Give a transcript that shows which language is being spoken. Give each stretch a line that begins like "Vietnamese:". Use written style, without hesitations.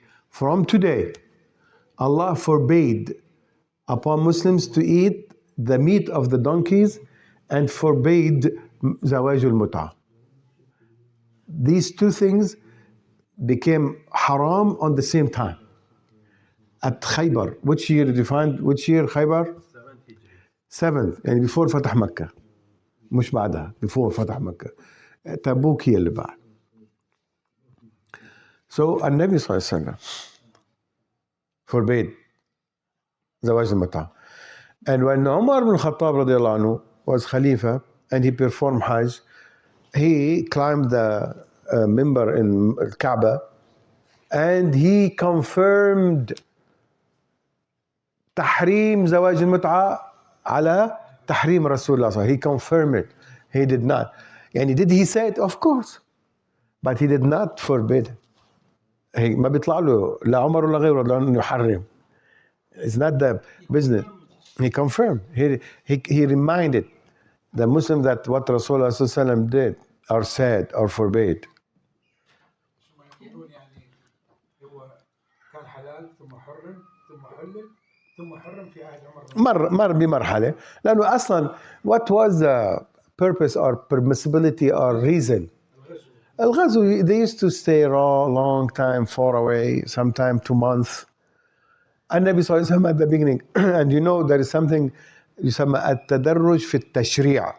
English: From today, Allah forbade upon Muslims to eat the meat of the donkeys and forbade zawaj al-mut'ah. These two things became haram on the same time. At Khaybar, which year did you find? Which year Khaybar?
Arabic: 7th, يعني
English: before
Arabic: فتح مكة. مش بعدها, before فتح مكة. تبوك هي اللي بعد.
English: So
Arabic: النبي صلى الله عليه وسلم
English: forbade
Arabic: زواج المتعة.
English: And when Umar ibn Khattab رضي الله عنه was Khalifa and he performed Hajj, he climbed the minbar in Kaaba and he confirmed
Arabic: تحريم زواج المتعة على تحريم رسول الله.
English: He confirmed it. He did not.
Arabic: يعني
English: did he say it? Of course. But he did not forbid.
Arabic: هي ما بيطلع له لا عمر ولا غيره لأنه يحرم.
English: It's not the business. He confirmed. He reminded the Muslim that what Rasulullah ﷺ did or said or forbade.
Arabic: ثم يقولون يعني هو كان حلال ثم حرم ثم حلل ثم حرم في عهد عمر. مر بمرحلة لأنه أصلا
English: what was the purpose or permissibility or reason?
Arabic: الغزو,
English: they used to stay a long time far away, sometime 2 months.
Arabic: النبي صلى الله عليه وسلم
English: at the beginning and you know there is something
Arabic: يسمى التدرج في التشريع.